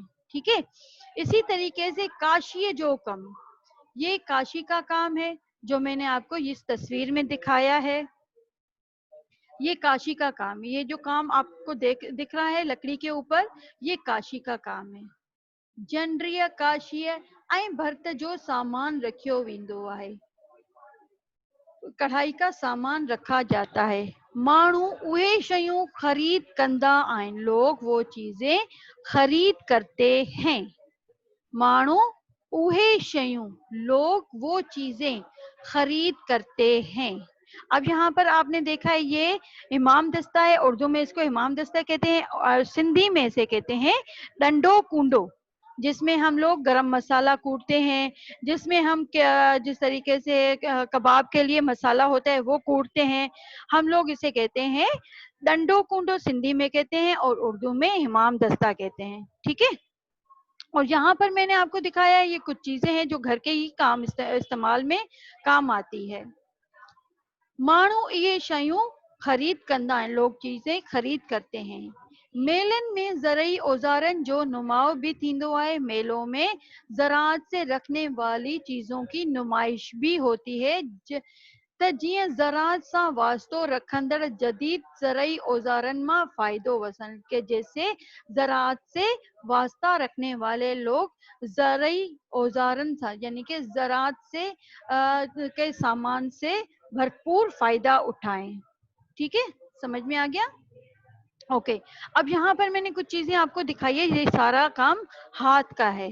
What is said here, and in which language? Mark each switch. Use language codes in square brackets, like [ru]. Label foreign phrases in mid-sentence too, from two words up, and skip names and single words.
[ur] ٹھیک ہے، اسی طریقے سے کاشیہ جوکم، یہ کاشی کا کام ہے جو میں نے آپ کو اس تصویر میں دکھایا ہے. یہ کاشی کا کام، یہ جو کام آپ کو دکھ رہا ہے لکڑی کے اوپر، یہ کاشی کا کام ہے. [sd] जंड्रिय, काशीय ऐं भर्त जो सामान रखियो वेंदो आहे, [ur] کڑھائی کا سامان رکھا جاتا ہے. [sd] माण्हू उहे शयूं खरीद कंदा आहिनि, [ur] لوگ وہ چیزیں خرید کرتے ہیں. [sd] माण्हू उहे शयूं, [ur] لوگ وہ چیزیں خرید کرتے ہیں. اب یہاں پر آپ نے دیکھا ہے یہ امام دستہ ہے، اردو میں اس کو امام دستہ کہتے ہیں اور سندھی میں اسے کہتے ہیں और सिंधी में इसे कहते हैं [sd] डंडो कूंडो, [ur] جس میں ہم لوگ گرم مسالہ کوٹتے ہیں، جس میں ہم جس طریقے سے کباب کے لیے مسالہ ہوتا ہے وہ کوٹتے ہیں، ہم لوگ اسے کہتے ہیں [sd] डंडो कूंडो, [ur] سندھی میں کہتے ہیں اور اردو میں امام دستہ کہتے ہیں. ٹھیک ہے، اور یہاں پر میں نے آپ کو دکھایا ہے یہ کچھ چیزیں ہیں جو گھر کے ہی کام استعمال میں کام آتی ہے. [sd] माण्हू ये शयूं खरीद कंदा आहिनि, [ur] لوگ چیزیں خرید کرتے ہیں. [sd] मेलन में ज़रई औजारन जो नुमाओ भी थींदो आहे, [ur] میلوں میں زراعت سے رکھنے والی چیزوں کی نمائش بھی ہوتی ہے. [sd] त जीअं ज़राअत सां वास्तो रखंदड़ जदीद ज़रई औजारन मां फ़ाइदो वसन, [ur] کے جیسے زراعت سے واسطہ رکھنے والے لوگ زرعی اوزارن تھا یعنی کہ زراعت سے کے سامان سے بھرپور فائدہ اٹھائیں. ٹھیک ہے، سمجھ میں آ گیا. اوکے، اب یہاں پر میں نے کچھ چیزیں آپ کو دکھائی ہے، یہ سارا کام ہاتھ کا ہے.